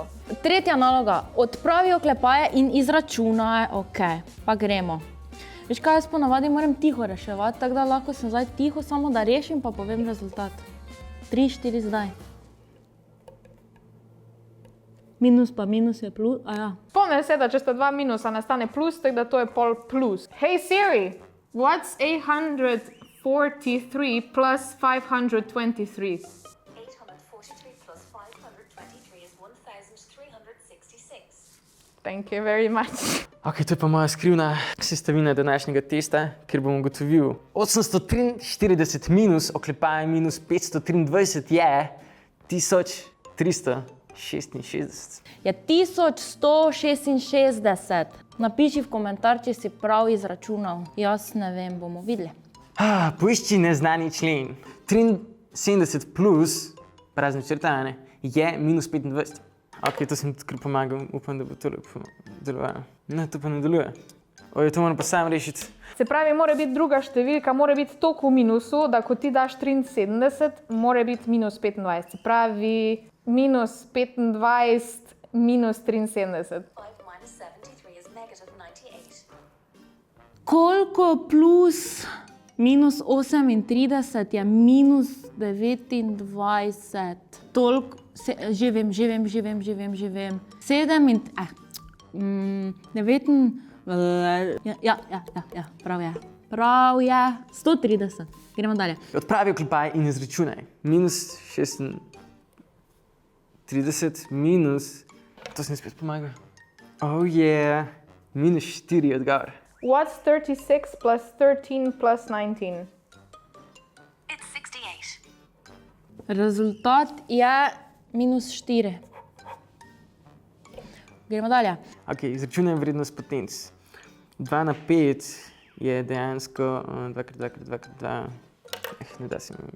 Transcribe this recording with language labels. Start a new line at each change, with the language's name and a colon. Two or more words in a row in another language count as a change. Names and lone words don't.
Slovenian: Tretja naloga, odpravi oklepaje in izračunaj, ok, pa gremo. Veš kaj, jaz ponavadi moram tiho reševati, tako da lahko sem zdaj tiho, samo da rešim, pa povem rezultat. 3, 4 zdaj. Minus pa minus je plus, aja. Spomnim se, da če sta dva minusa nastane plus, tako da to je pol plus.
English: Hey Siri, what's 843 plus 523? 843 plus 523 is 1366. Thank you very much.
Slovenian: Ok, to je pa moja skrivna sestavina današnjega testa, kjer bom ugotovil. 843 minus oklepaje minus 523 je 1366. Je 1166. Napiši v komentar, če si prav izračunal. Jaz ne vem, bomo videli. Poišči neznani člen. 73 plus, prazne črtane, je minus 25. Ok, to sem tudi kar pomagal, upam, da bo to lepo delovalo. Ne, to pa ne deluje. Oj, to moram pa sam rešiti. Se pravi, mora biti druga številka, mora biti toliko v minusu, da ko ti daš 73, mora biti minus 25. Se pravi, minus 25, minus 73.
English: 5 minus 73 is negative 98.
Slovenian: Koliko plus minus 38 je minus 29? Toliko, že vem. 7 in... Ja, prav je. Prav je. 130. Gremo dalje. Odpravi oklepaj in izračunaj. Minus 36, minus... To sem spet pomagal.
English: Oh yeah.
Slovenian: Minus 4 odgovor.
English: What's 36 plus 13 plus 19? It's 68.
Slovenian: Rezultat je minus 4. Gremo dalje. Ok, izračunaj vrednost potenc. 2 na 5 je dejansko 2x2x2x2. Ne da se mi.